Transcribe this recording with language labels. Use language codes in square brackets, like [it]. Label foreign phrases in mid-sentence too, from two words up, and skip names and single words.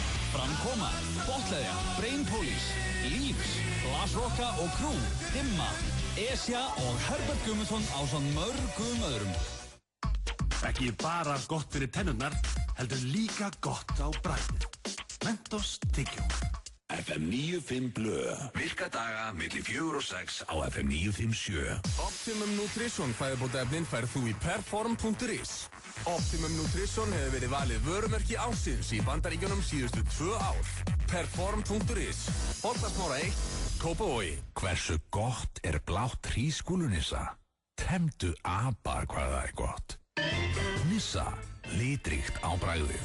[is] Framkoma, Botleðja, Brain Police, Leaves, Glasroka og Crew, Dimma, Esja og Herbert Gummarsson ásamt mörgum öðrum. Ekki bara gott fyrir tennurnar, heldur líka gott á bragðið. Mentos tyggjó. FM 95 Blö. Virka daga milli 4 og 6 á FM 957. Optimum Nutrition fæðubótaefnin færð þú í perform.is. Optimum Nutrition hefur verið valið vörumerki ársins í Bandaríkjunum síðustu 2 ár. Perform.is. Holtasmára 1, Kópavogi. Hversu gott er blátt hrísgrjónunissa? Temdu apa hvað það er gott. Nissa, litríkt á bragðið.